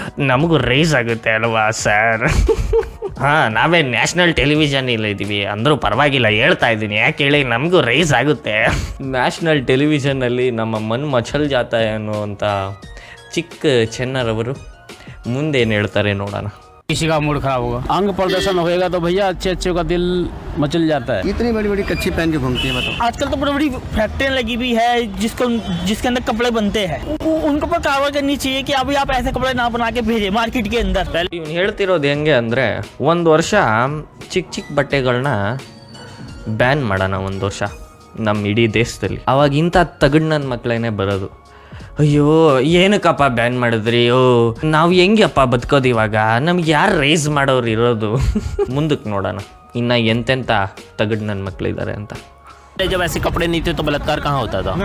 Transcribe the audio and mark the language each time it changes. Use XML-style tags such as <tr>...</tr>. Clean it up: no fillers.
<kn>ನಮಗೂ ರೈಸ್ ಆಗುತ್ತೆ ಅಲ್ವಾ ಸರ್? ಹಾಂ, ನಾವೇ ನ್ಯಾಷನಲ್ ಟೆಲಿವಿಷನ್ ಇಲ್ಲ ಇದ್ದೀವಿ ಅಂದರೂ ಪರವಾಗಿಲ್ಲ, ಹೇಳ್ತಾ ಇದ್ದೀನಿ. ಯಾಕೆ ಹೇಳಿ, ನಮಗೂ ರೈಸ್ ಆಗುತ್ತೆ. ನ್ಯಾಷನಲ್ ಟೆಲಿವಿಷನ್ನಲ್ಲಿ ನಮ್ಮ</kn> <hi>ಮನ್ ಮಚಲ್ ಜಾತ</hi> <kn>ಅನ್ನುವಂಥ ಚಿಕ್ಕ ಚೆನ್ನರವರು ಮುಂದೇನು ಹೇಳ್ತಾರೆ ನೋಡೋಣ.</kn> <hi>किसी का मूड खराब होगा, अंग प्रदर्शन होएगा तो भैया अच्छे का दिल मचल जाता है. इतनी बड़ी बड़ी कच्ची पहन के घूमती है बताओ. आजकल तो बड़ी बड़ी फैक्ट्रियाँ लगी हुई है जिसके अंदर कपड़े बनते हैं. उनको पर कार्रवाई करनी चाहिए कि अभी आप ऐसे कपड़े ना बना के भेजें मार्केट के अंदर.</hi> <kn>ಇವ್ನು ಹೇಳ್ತಿರೋದು ಹೆಂಗೆ ಅಂದರೆ, ಒಂದು ವರ್ಷ ಚಿಕ್ಕ ಚಿಕ್ಕ ಬಟ್ಟೆಗಳನ್ನ ಬ್ಯಾನ್ ಮಾಡೋಣ, ಒಂದು ವರ್ಷ ನಮ್ಮ ಇಡೀ ದೇಶದಲ್ಲಿ. ಅವಾಗ ಇಂಥ ತಗಡ್ ನನ್ನ ಮಕ್ಕಳೇನೆ ಬರೋದು. ಅಯ್ಯೋ ಏನಕ್ಕಪ್ಪ ಬ್ಯಾನ್ ಮಾಡಿದ್ರಿ? ನಾವು ಹೆಂಗಪ್ಪ ಬದುಕೋದು ಇವಾಗ? ನಮ್ಗೆ ಯಾರು ರೈಸ್ ಮಾಡೋರು ಇರೋದು? ಮುಂದಕ್ಕೆ ನೋಡೋಣ ಇನ್ನು ಎಂತೆಂಥ ತಗಡ್ ನನ್ನ ಮಕ್ಕಳಿದ್ದಾರೆ ಅಂತ.</kn> <hi>जब ऐसे कपड़े नहीं थे तो बलात्कार कहाँ होता था?</hi>